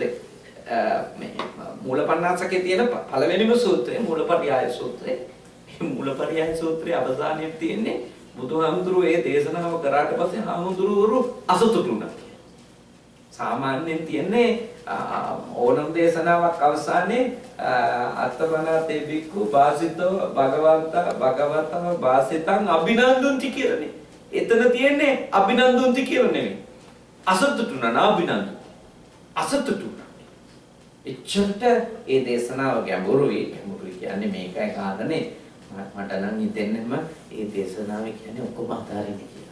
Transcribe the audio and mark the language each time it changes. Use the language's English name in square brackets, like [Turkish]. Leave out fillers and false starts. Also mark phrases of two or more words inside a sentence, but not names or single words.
[Sinhala] මේ මූලපණ්ණාසකේ තියෙන පළවෙනිම සූත්‍රය මූලපරියාය සූත්‍රය. මේ මූලපරියාය සූත්‍රයේ අවසානයේ තියෙන්නේ බුදුහාමුදුරුවෝ ඒ දේශනාව කරාට පස්සේ හාමුදුරුවෝ අසතුටුුණා. සාමාන්‍යයෙන් තියන්නේ ඕනම දේශනාවක් අවසානයේ [Pali] අත්තමනාතේ බික්ඛු වාසිතෝ භගවතා වාසිතං අභිනන්දුන්ති [Sinhala] කියලානේ. එතන තියන්නේ අභිනන්දුන්ති කියලා නෙමෙයි. අසතුටුුණා [Pali] නා අභිනන්දු. [Sinhala] අසතුටුුණා. එච්චරට ඒ දේශනාව ගැඹුරුයි කියන්නේ මේකයි කාරණේ මට නම් හිතෙන්නේම ඒ දේශනාවේ කියන්නේ ඔක්කොම අතාරින්න කියලා.